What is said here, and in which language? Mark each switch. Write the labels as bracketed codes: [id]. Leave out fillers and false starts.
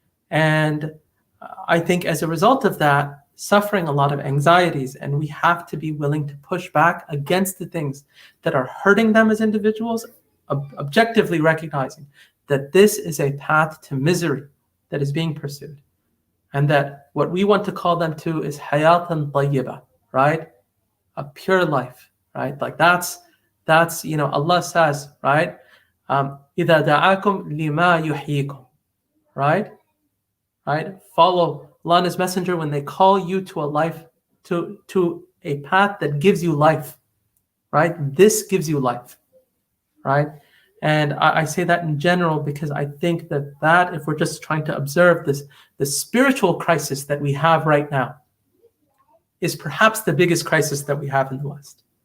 [en] And I think as a result of that, suffering a lot of anxieties, and we have to be willing to push back against the things that are hurting them as individuals, objectively recognizing that this is a path to misery that is being pursued, and that what we want to call them to is [ar] hayatan tayyiba, [en] right? A pure life, right? Like that's Allah says, right? [ar] إِذَا دَعَاكُمْ لِمَا يُحْيِيكُمْ, right? [en] Follow Allah and His Messenger when they call you to a life, to a path that gives you life, right? This gives you life, right? And I say that in general because I think that if we're just trying to observe the spiritual crisis that we have right now, is perhaps the biggest crisis that we have in the West.